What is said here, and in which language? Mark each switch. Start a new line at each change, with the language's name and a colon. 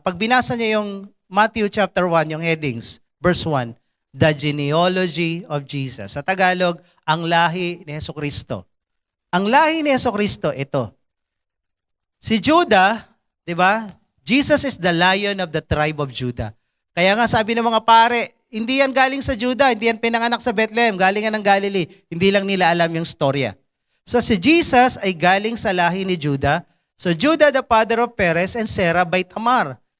Filipino: Pag binasa niyo yung Matthew chapter 1, yung headings, verse 1,
English: the genealogy of Jesus.
Filipino: Sa Tagalog, ang lahi ni Jesucristo. Ang lahi ni Jesucristo, ito. Si Judah, di ba?
English: Jesus is the lion of the tribe of Judah.
Filipino: Kaya nga sabi ng mga pare, hindi yan galing sa Judah, hindi yan pinanganak sa Bethlehem, galing yan ng Galilee. Hindi lang nila alam yung storya. So si Jesus ay galing sa lahi ni Judah.
English: So Judah the father of Perez and Zerah by Tamar.